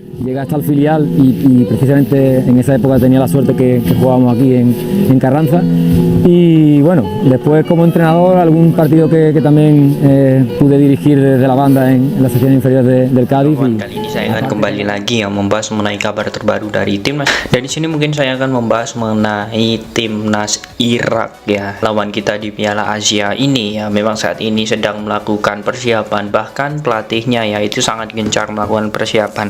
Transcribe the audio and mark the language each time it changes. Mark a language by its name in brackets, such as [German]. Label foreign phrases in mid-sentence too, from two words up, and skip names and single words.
[Spanish] llegué hasta el filial y precisamente en esa época tenía la suerte que jugábamos aquí en Carranza. Y bueno, después como entrenador algún partido que también pude dirigir desde la banda en la sección inferior del Cádiz. [Indonesian] Kali ini saya akan kembali lagi ya membahas mengenai kabar terbaru dari timnas. Dan di sini mungkin saya akan membahas mengenai timnas Irak ya, lawan kita di Piala Asia ini ya. Memang saat ini sedang melakukan persiapan, bahkan pelatihnya ya itu sangat gencar melakukan persiapan.